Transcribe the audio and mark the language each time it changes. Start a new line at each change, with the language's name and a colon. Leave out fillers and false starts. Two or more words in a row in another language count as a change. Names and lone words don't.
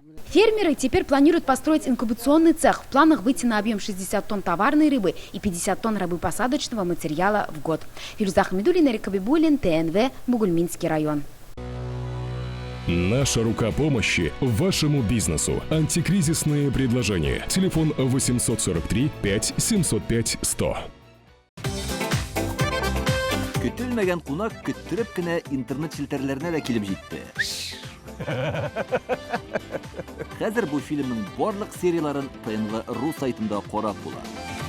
Russian: Фермеры теперь планируют построить инкубационный цех. В планах выйти на объем 60 тонн товарной рыбы и 50 тонн рыбопосадочного материала в год. Фируза Ахмедуллина, Эрик Абибуллин, ТНВ, Бугульминский район. Наша рука помощи вашему бизнесу. Антикризисные предложения. Телефон 843 5 705 100.
Tatar: Көтелмәгән кунак көттөреп кенә интернет челтәрләренә дә килеп җитте. Хәзер бу фильмның барлык серияларын ТНВ.ру сайтында карап була.